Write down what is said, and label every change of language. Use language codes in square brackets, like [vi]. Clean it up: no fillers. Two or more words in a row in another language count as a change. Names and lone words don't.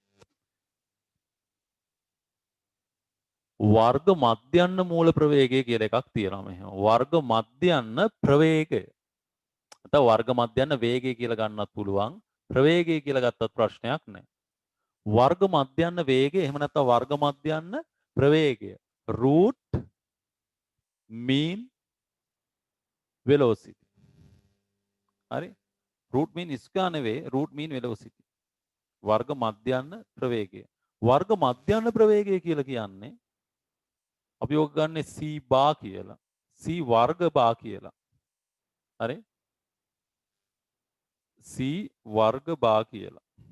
[si] වර්ග මධ්‍යන්න මූල ප්‍රවේගය කියලා එකක් තියෙනවා මෙහෙම. වර්ග මධ්‍යන්න ප්‍රවේගය. නැත්නම් වර්ග මධ්‍යන්න වේගය කියලා ගන්නත් පුළුවන්. ප්‍රවේගය කියලා ගත්තත් ප්‍රශ්නයක් නැහැ. වර්ග මධ්‍යන්න වේගය එහෙම නැත්නම් වර්ග මධ්‍යන්න ප්‍රවේගය. [en] root mean velocity. හරි? root mean ස්ක්වයර් නෙවෙයි root mean velocity. [si] වර්ග මධ්‍යන්න ප්‍රවේගය. වර්ග මධ්‍යන්න ප්‍රවේගය කියලා කියන්නේ අපි ඔක ගන්න c බා කියලා. c වර්ග බා කියලා. හරි? c වර්ග බා කියලා.